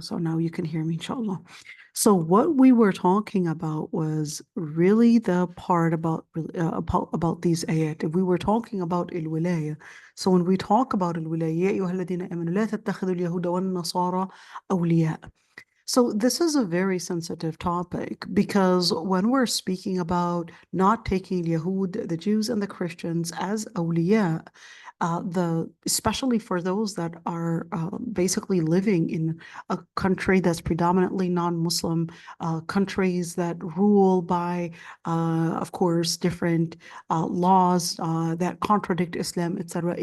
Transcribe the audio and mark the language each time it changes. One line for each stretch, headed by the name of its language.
English: So now you can hear me, inshallah. So what we were talking about was really the part about these ayat. We were talking about al-wilaya. So when we talk about al-wilaya,
Arabic: يا أيها الذين آمنوا لا تتخذوا اليهود والنصارى أولياء.
English: So this is a very sensitive topic because when we're speaking about not taking Yahud, the Jews and the Christians as awliya, especially for those that are basically living in a country that's predominantly non-Muslim, countries that rule by, of course, different laws that contradict Islam, etc.